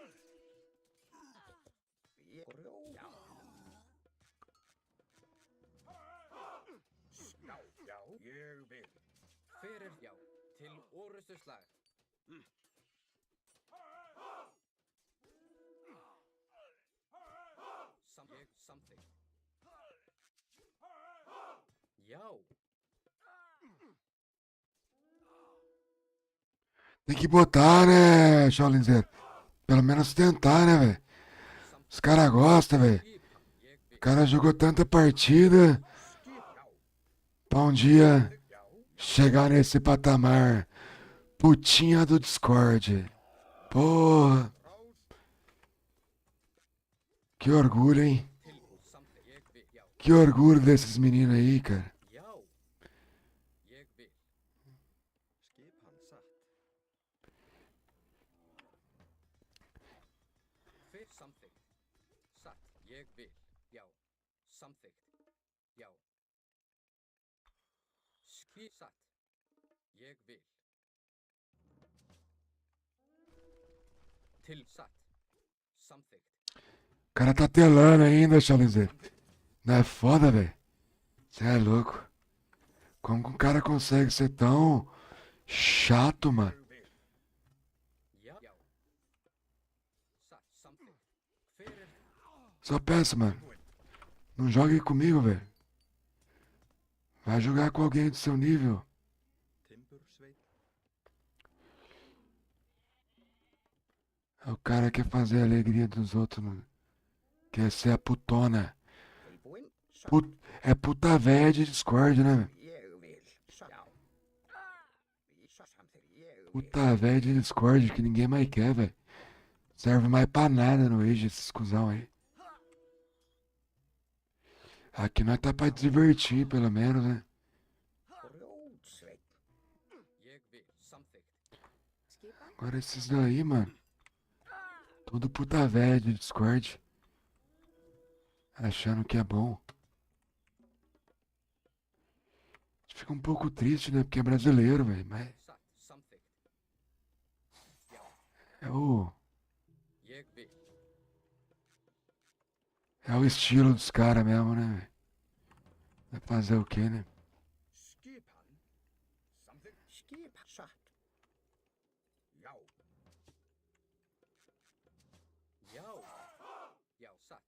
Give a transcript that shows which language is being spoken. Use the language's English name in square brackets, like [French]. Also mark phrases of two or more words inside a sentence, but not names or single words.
[Icelandic] Ég grjó. Já. Já, já, ég vil. Hver er. Já. Til orustu slag. Ég. Samþykkt. Já. [Portuguese] Tem que botar, né, Shaolinzeiro? Pelo menos tentar, né, velho? Os caras gostam, velho. [Icelandic] Skipan. Ég vil. [Portuguese] O cara jogou tanta partida pra um dia [Icelandic] Já. [Portuguese] chegar nesse patamar. Putinha do Discord. Porra, que orgulho, hein? [Icelandic] Tilbúin. Samþykkt. Ég vil. Já. [Portuguese] Que orgulho desses meninos aí, cara. [Icelandic] Já. Ég vil. Skipan satt. Hver. Samþykkt. Satt. Ég vil. Já. Samþykkt. Já. Satt. Ég vil. Til. Satt. Samþykkt. [Portuguese] O cara tá telando ainda, Shaolinzeiro. Não é foda, velho? Você é louco. Como que um cara consegue ser tão chato, mano? [Icelandic] Já. Já. Satt. Samþykkt. Hver er. [Portuguese] Só peço, mano. Não jogue comigo, velho. Vai jogar com alguém do seu nível. [Icelandic] Timbursveit. [Portuguese] O cara quer fazer a alegria dos outros, né? Quer ser a putona. [Icelandic] Tilbúin. [Portuguese] É puta véia de Discord, né, velho? [Icelandic] Ég vil. Já. Samþykkt. Ég vil. [Portuguese] Puta véia de Discord que ninguém mais quer, velho. Serve mais pra nada no Age, esses cuzão aí. Aqui nós tá pra divertir, pelo menos, né? [Icelandic] Grjótsveit. Ég vil. Samþykkt. Skipan. [Portuguese] Agora esses daí, mano. Tudo puta véia de Discord. Achando que é bom. Fica um pouco triste, né? Porque é brasileiro, velho. Mas [Icelandic] Satt. Samþykkt. [Portuguese] é o, [Icelandic] Ég vil. [Portuguese] é o estilo dos caras mesmo, né, velho? Vai fazer o quê, né? [Icelandic] Skipan. Samþykkt. Skipan. Satt. Já. Já. Já, satt.